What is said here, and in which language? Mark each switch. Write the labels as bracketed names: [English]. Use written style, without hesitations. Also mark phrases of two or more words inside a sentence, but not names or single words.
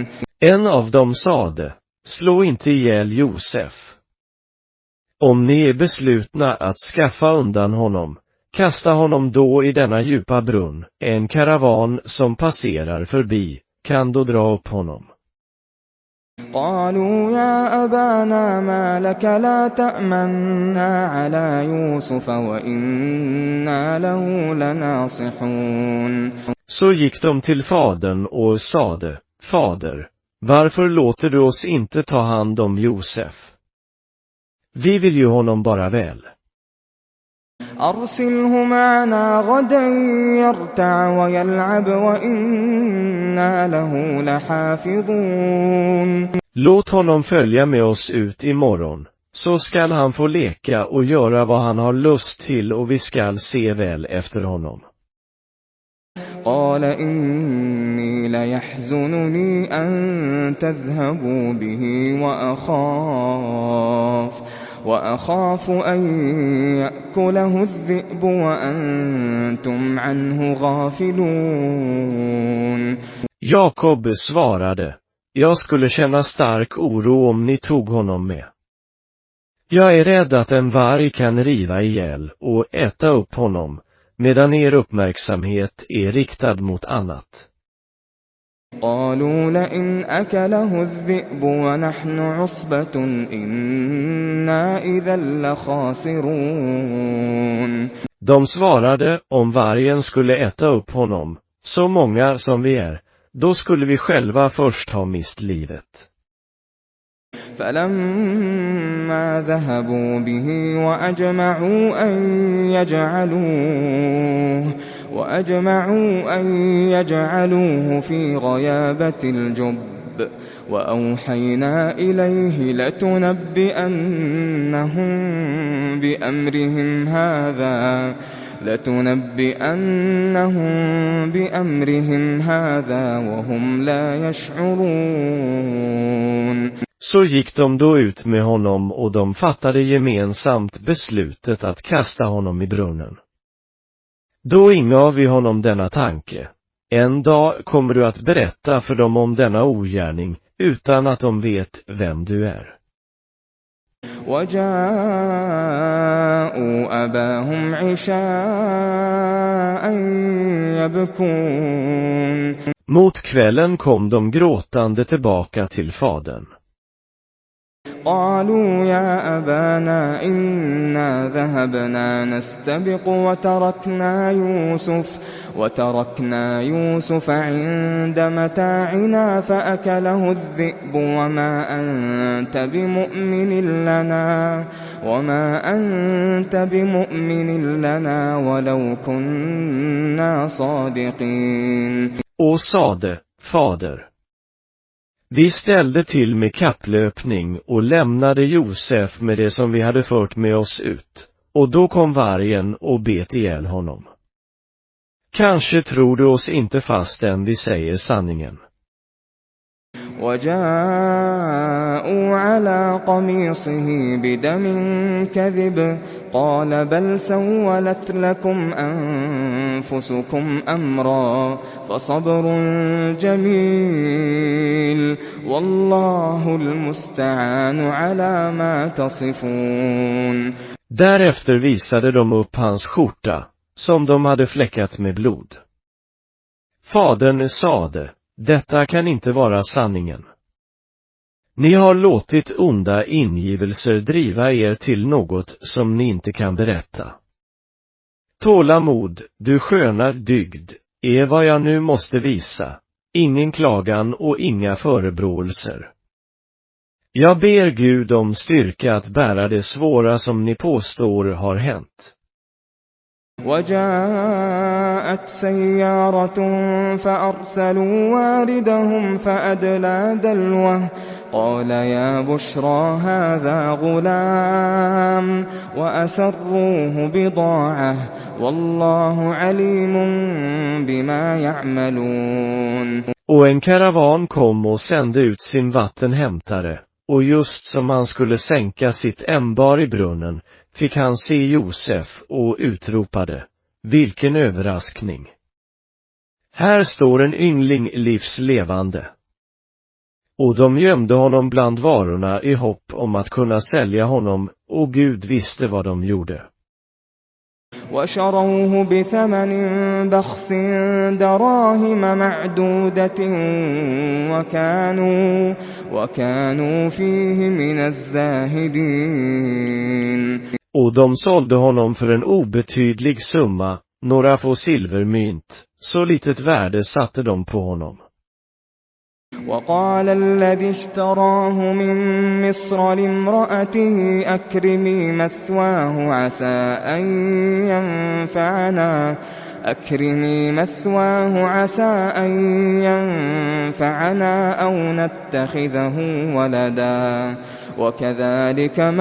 [Swedish] En av dem sade: Slå inte ihjäl Josef. Om ni är beslutna att skaffa undan honom, kasta honom då i denna djupa brunn. En karavan som passerar förbi kan då dra upp honom. [Arabic] قالوا يا أبانا ما لك لا تأمنا على يوسف وإنا له لناصحون. [Swedish] Så gick de till fadern och sade: Fader, varför låter du oss inte ta hand om Josef? Vi vill ju honom bara väl. [Arabic] أرسله معنا غدا يرتع ويلعب وإنا له لحافظون. [Swedish] Låt honom följa med oss ut imorgon, så skall han få leka och göra vad han har lust till och vi skall se väl efter honom. [Arabic] قال إني ليحزنني أن تذهبوا به وأخاف أن يأكله الذئب وأنتم عنه غافلون. [Swedish] Jakob svarade, jag skulle känna stark oro om ni tog honom med. Jag är rädd att en varg kan riva ihjäl och äta upp honom, medan er uppmärksamhet är riktad mot annat. [Arabic] قالوا لئن أكله الذئب ونحن عصبة إنا إذا لخاسرون. [Swedish] De svarade, om vargen skulle äta upp honom, så många som vi är, då skulle vi själva först ha mist livet. [Arabic] فلما ذهبوا به وأجمعوا أن يجعلوه في غيابة الجب وأوحينا إليه لتنبئنهم بأمرهم هذا وهم لا يشعرون. [Swedish] Så gick de då ut med honom och de fattade gemensamt beslutet att kasta honom i brunnen. Då ingav vi honom denna tanke. En dag kommer du att berätta för dem om denna ogärning utan att de vet vem du är. [Arabic] وجاءوا أباهم عشاء يبكون. [Swedish] Mot kvällen kom de gråtande tillbaka till fadern. [Arabic] قالوا يا أبانا إنا ذهبنا نستبق وتركنا يوسف عند متاعنا فأكله الذئب وما أنت بمؤمن لنا ولو كنا صادقين. [Swedish] Och sade, fader, vi ställde till med kapplöpning och lämnade Josef med det som vi hade fört med oss ut, och då kom vargen och bet ihjäl honom. Kanske tror du oss inte fastän vi säger sanningen. [Arabic] وجاءوا على قميصه بدم كذب قال بل سولت لكم أنفسكم أمرا فصبر جميل والله المستعان على ما تصفون. [Swedish] Därefter visade de upp hans skjorta, som de hade fläckat med blod. Fadern sade, detta kan inte vara sanningen. Ni har låtit onda ingivelser driva er till något som ni inte kan berätta. Tålamod, du sköna dygd, är vad jag nu måste visa, ingen klagan och inga förebråelser. Jag ber Gud om styrka att bära det svåra som ni påstår har hänt. [Arabic] وجاءت سيارة فأرسلوا واردهم فأدلى دلوه قال يا بشرى هذا غلام وأسروه بضاعة والله عليم بما يعملون. [Swedish] Och en karavan kom och sände ut sin vattenhämtare, och just som han skulle sänka sitt ämbar i brunnen fick han se Josef och utropade, vilken överraskning! Här står en yngling livslevande. Och de gömde honom bland varorna i hopp om att kunna sälja honom, och Gud visste vad de gjorde. [Arabic] وشروه بثمن بخس دراهم معدودة وكانوا فيه من الزاهدين. [Swedish] Och de sålde honom för en obetydlig summa, några få silvermynt, så litet värde satte de på honom. [Arabic] وقال الذي اشتراه من مصر لامرأته أكرمي مثواه عسى أن ينفعنا أو نتخذه ولدا وكذلك